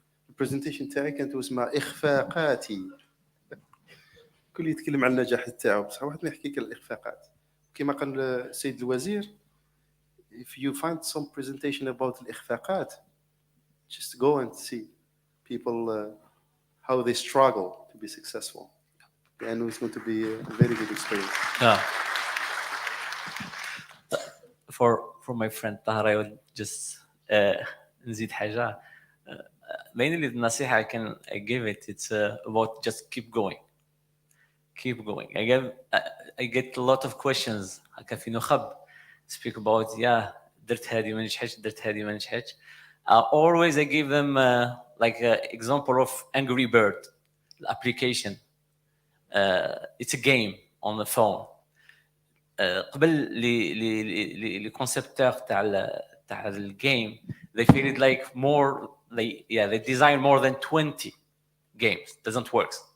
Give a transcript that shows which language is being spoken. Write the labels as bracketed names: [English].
[Arabic] البرزنتيشن تاعي كانت اسمها اخفاقاتي. كل يتكلم عن النجاح تاعو، بصح واحد ما يحكيك على الاخفاقات. كما قال السيد الوزير، [English] if you find some presentation about الإخفاقات, just go and see people how they struggle to be successful. And it's going to be a very good experience. Yeah. For my friend Tahar, I would just [Arabic] نزيد حاجة. [English] Mainly the نصيحة I give it, it's about just keep going. Keep going. I get a lot of questions. [Arabic] هكا في نخب. [English] Speak about [Arabic] درت هذه ما نجحتش درت هذه ما نجحتش. [English] Always I give them like an example of Angry Bird application. It's a game on the phone. [Arabic] قبل لي كونسيبتور تاع الجيم [English] they feel it like more they design more than 20 games. Doesn't work.